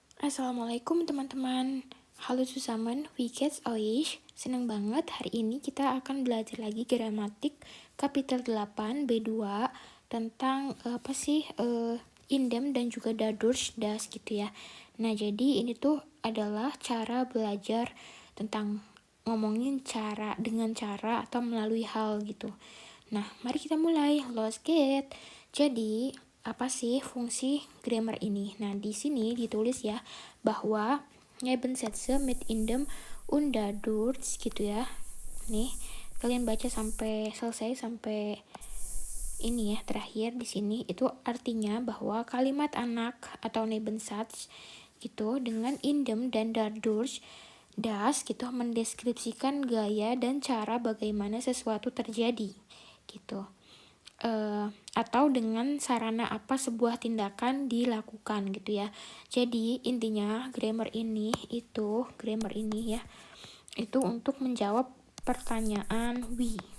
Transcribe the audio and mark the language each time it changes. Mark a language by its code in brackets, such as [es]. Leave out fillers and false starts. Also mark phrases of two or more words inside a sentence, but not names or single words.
[id] Assalamualaikum teman-teman. [de] Halo zusammen, wie geht's euch? [id] Senang banget hari ini kita akan belajar lagi gramatik kapitel 8 B2 tentang indem dan juga [de] dadurch das [id] gitu ya. Nah, jadi ini tuh adalah cara belajar tentang ngomongin dengan cara atau melalui hal gitu. Nah, mari kita mulai. [de] Los geht's. [id] Jadi, apa sih fungsi grammar ini? Nah, di sini ditulis ya bahwa [de] Nebensätze mit indem und dadurch [id] gitu ya. Nih, kalian baca sampai selesai sampai ini ya, terakhir di sini itu artinya bahwa kalimat anak atau Nebensatz gitu dengan indem dan [de] dadurch das [id] gitu mendeskripsikan gaya dan cara bagaimana sesuatu terjadi gitu. Atau dengan sarana apa sebuah tindakan dilakukan gitu ya. Jadi intinya grammar ini ya itu untuk menjawab pertanyaan we.